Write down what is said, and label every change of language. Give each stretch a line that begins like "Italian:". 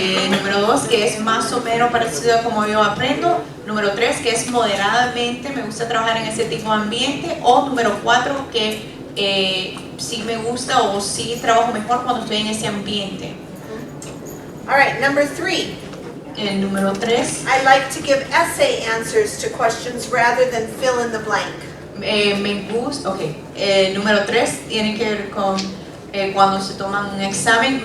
Spanish: Número 2, que es más o menos parecido a como yo aprendo. Número 3, que es moderadamente, me gusta trabajar en ese tipo de ambiente. O número 4, que sí me gusta o sí trabajo mejor cuando estoy en ese ambiente.
English: All right, number 3.
Spanish: El número 3.
English: I like to give essay answers to questions rather than fill in the blank.
Spanish: Me gusta, ok. Número 3 tiene que ver con cuando se toman un examen.